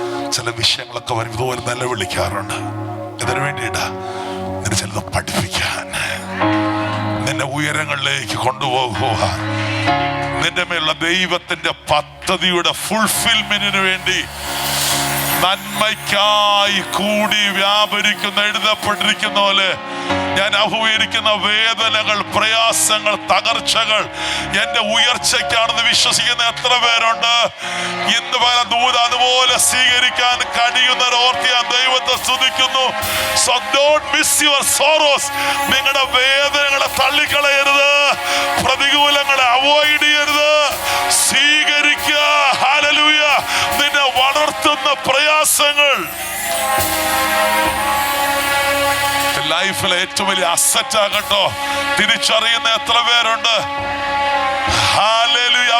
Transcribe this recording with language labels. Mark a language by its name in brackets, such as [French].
[Malayalam] ചില വിഷയങ്ങളൊക്കെ വരും ഇതുപോലെ നിലവിളിക്കാറുണ്ട്. ഇതിനു വേണ്ടിയിട്ടാ നിന്നെ ചിലത് പഠിപ്പിക്കാൻ, നിന്നെ ഉയരങ്ങളിലേക്ക് കൊണ്ടുപോകുക, നിന്റെ മേലുള്ള ദൈവത്തിന്റെ പദ്ധതിയുടെ ഫുൾഫിൽമെന്റിന് വേണ്ടി, നന്മയ്ക്കായി കൂടി വ്യാപരിക്കുന്ന എഴുതപ്പെട്ടിരിക്കുന്ന പോലെ ഞാൻ അഭിമുഖീകരിക്കുന്ന വേദനകൾ, പ്രയാസങ്ങൾ, തകർച്ചകൾ എന്റെ ഉയർച്ചയ്ക്കാണെന്ന് വിശ്വസിക്കുന്ന എത്ര പേരുണ്ട്? ഇന്ന് പല ദൂത അതുപോലെ സ്വീകരിക്കാൻ കഴിയുന്നവർ ഓർത്ത് ഞാൻ ദൈവത്തെ സ്തുതിക്കുന്നു. [English] So don't miss your sorrows. [Malayalam] നിങ്ങളുടെ വേദനകളെ തള്ളിക്കളയരുത്, പ്രതികൂലങ്ങളെ അവോയ്ഡ് ചെയ്യരുത്, സ്വീകരിക്കുക. ഹല്ലേലൂയ. നിന്നെ വളർത്തുന്ന പ്രയാസങ്ങൾ ലൈഫിലെ ഏറ്റവും വലിയ അസറ്റ് ആകട്ടോ തിരിച്ചറിയുന്ന എത്ര പേരുണ്ട്? ഹല്ലേലൂയ.